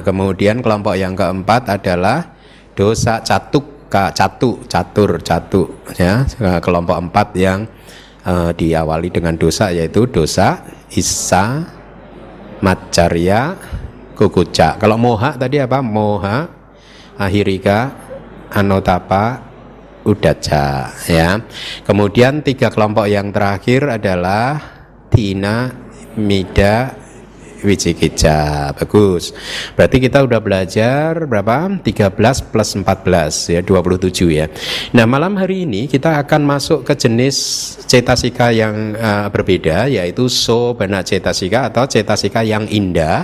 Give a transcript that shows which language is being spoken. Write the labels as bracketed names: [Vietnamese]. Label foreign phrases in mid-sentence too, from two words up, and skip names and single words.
[Indonesian] Kemudian kelompok yang keempat adalah [Pali] dosa catuka, [Indonesian] catur ya, kelompok 4 yang diawali dengan dosa, yaitu [Pali] dosa issa macarya kukuca. [Indonesian] Kalau moha tadi apa? [Pali] Moha ahirika anotapa udaca ya. [Indonesian] Kemudian 3 kelompok yang terakhir adalah [Pali] tina mida wicikicca. [Indonesian] Bagus. Berarti kita udah belajar berapa? 13 plus 14 ya, 27 ya. Nah, malam hari ini kita akan masuk ke jenis cetasika yang berbeda, yaitu [Pali] sobana cetasika [Indonesian] atau cetasika yang indah.